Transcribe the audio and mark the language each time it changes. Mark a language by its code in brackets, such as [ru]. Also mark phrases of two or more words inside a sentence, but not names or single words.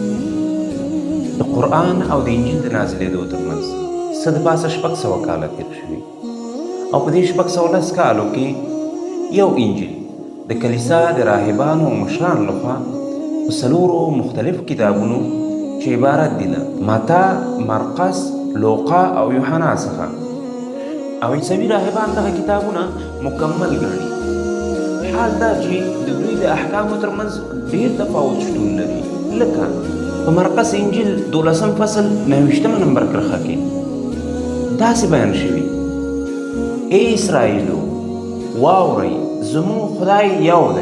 [ps] د قرآن او د انجیل د نازلېدو ترمنځ څه د پاسه 600 کاله تېر شوي او په دې 610 کالو کې یو انجیل د کلیسا د راهبانو او مشرانو لخوا په 4 مختلفو کتابونو چې عبارت دي له متا، مرقس، لوقا او یوحنا څخه، او عیسوي راهبان دغه کتابونه مکمل ګڼي. حال دا چې د دوی د احکامو ترمنځ ډېر تفاوت شتون لري. لکه په مرقس انجیل 12 فصل 29 نمبر کرښه کې داسې بیان شوي: ای اسرائیلو، واورئ زموږ خدای یو دی.